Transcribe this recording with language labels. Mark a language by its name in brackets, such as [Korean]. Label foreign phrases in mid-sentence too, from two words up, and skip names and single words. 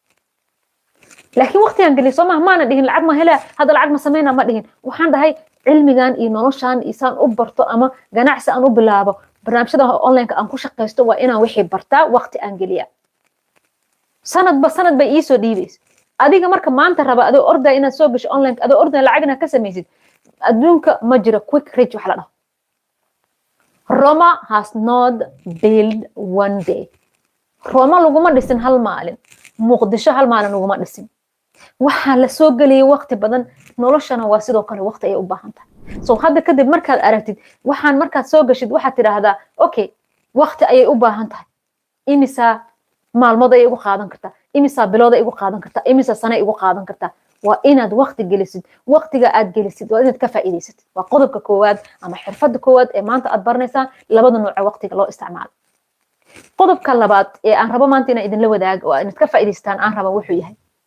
[Somali] laakiin waqti aan geliyay Soomaa maana dhihin lacag ma helaa hadda lacag ma sameynaa ma dhihin waxaan dhahay cilmigan iyo noloshan isaan u barto ama ganacsi aan u bilaabo barnaamijyada online aan ku shaqeysto waa inaan wixii bartaa waqti aan geliya sanad bay ii soo dhiibays adiga marka maanta raba adoo orday inaad soo gasho online adoo orday lacagna ka samaysid adduunka ma jiro [English] quick rich [Somali] wax la dhaho [English] Roma has not built one day [Somali] Roma laguma dhisin hal maalin Muqdisho hal maalin laguma dhisin waxa la soo galiyay waqti badan noloshana waa sidoo kale waqti ay u baahan tahay soo hadda kadib markaad aragtid waxaan markaad soo gashid waxaad tiraahdaa okay waqti ayay u baahan tahay imisa maalmood ay ugu qaadan kartaa imisa bilood ay ugu qaadan kartaa imisa sano ay ugu qaadan kartaa waa inaad waqti gelisid waqtiga aad gelisid waa inaad ka faa'iideysatid waa qodobka koowaad ama xirfadda koowaad ee maanta aad baranaysaa labada nooc ee waqtiga loo isticmaalo qodobka labaad ee aan rabo maanta inaan idin la wadaago oo inaad ka faa'iideystaan aan rabo wuxuu yahay